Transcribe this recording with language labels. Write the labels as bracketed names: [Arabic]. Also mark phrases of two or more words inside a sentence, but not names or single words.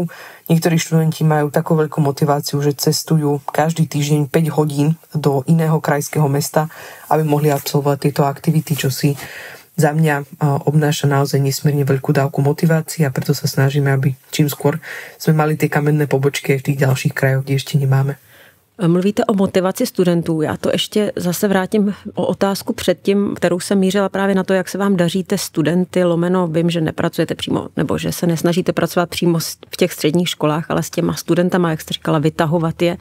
[Slovak] Niektorí študenti majú takú veľkú motiváciu, že cestujú každý týždeň 5 hodín do iného krajského mesta, aby mohli absolvovať tieto aktivity, čo si za mňa obnáša naozaj nesmierne veľkú dávku motivácie a preto sa snažíme, aby čím skôr sme mali tie kamenné pobočky aj v tých ďalších krajoch, kde ešte nemáme. [Czech] Mluvíte o motivaci studentů. Já to ještě zase vrátím o otázku předtím, kterou jsem mířila právě na to, jak se vám daříte studenty, lomeno vím, že nepracujete přímo, nebo že se nesnažíte pracovat přímo v těch středních školách, ale s těma studentama, jak jste říkala, vytahovat je.